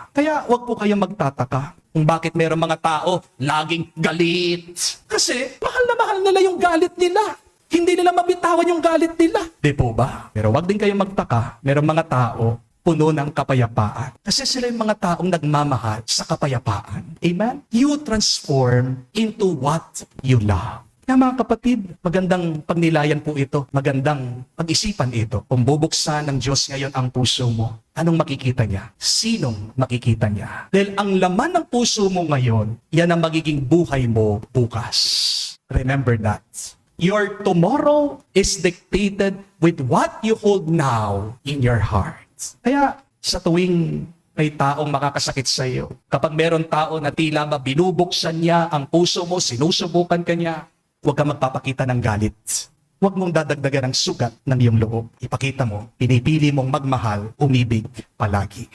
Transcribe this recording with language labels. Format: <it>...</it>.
<tl>Kaya wag po kayong magtataka kung bakit mayroong mga tao laging galit. Kasi mahal na mahal nila yung galit nila. Hindi nila mabitawan yung galit nila. Di po ba? Pero wag din kayong magtaka, mayroong mga tao puno ng kapayapaan. Kasi sila yung mga taong nagmamahal sa kapayapaan. Amen?</tl> <en>You transform into what you love.</en> <tl>Kaya mga kapatid, magandang pagnilayan po ito. Magandang pag-isipan ito. Kung bubuksan ng Diyos ngayon ang puso mo, anong makikita niya? Sinong makikita niya? Dahil ang laman ng puso mo ngayon, yan ang magiging buhay mo bukas.</tl> <en>Remember that. Your tomorrow is dictated with what you hold now in your heart.</en> <tl>Kaya sa tuwing may taong makakasakit sa iyo, kapag meron tao na tila ba binubuksan niya ang puso mo, sinusubukan ka niya, huwag ka magpapakita ng galit. Huwag mong dadagdagan ng sugat ng iyong loob. Ipakita mo, pinipili mong magmahal, umibig palagi.</tl>